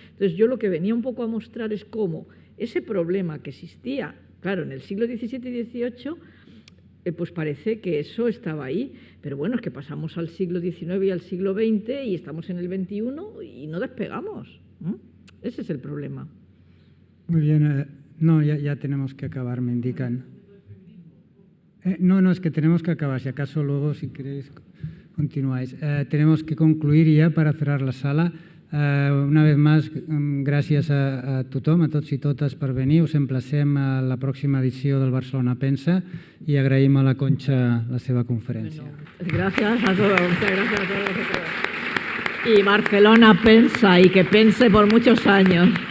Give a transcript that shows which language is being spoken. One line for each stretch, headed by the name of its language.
Spanish: Entonces yo lo que venía un poco a mostrar es cómo ese problema que existía, claro, en el siglo XVII y XVIII, pues parece que eso estaba ahí, pero bueno, es que pasamos al siglo XIX y al siglo XX y estamos en el XXI y no despegamos. Ese es el problema. Muy bien, no, ya tenemos que acabar, me indican. No, es que tenemos que acabar, si acaso luego, si queréis, continuáis. Tenemos que concluir ja para cerrar la sala. Una vez más,
Catalan: gràcies a tothom, a tots i totes per venir. Us emplacem a la pròxima edició del Barcelona Pensa i agraïm a la Concha la seva conferència.
Spanish: Gracias a todos, muchas gracias a todos. Y Barcelona Pensa y que pense por muchos años.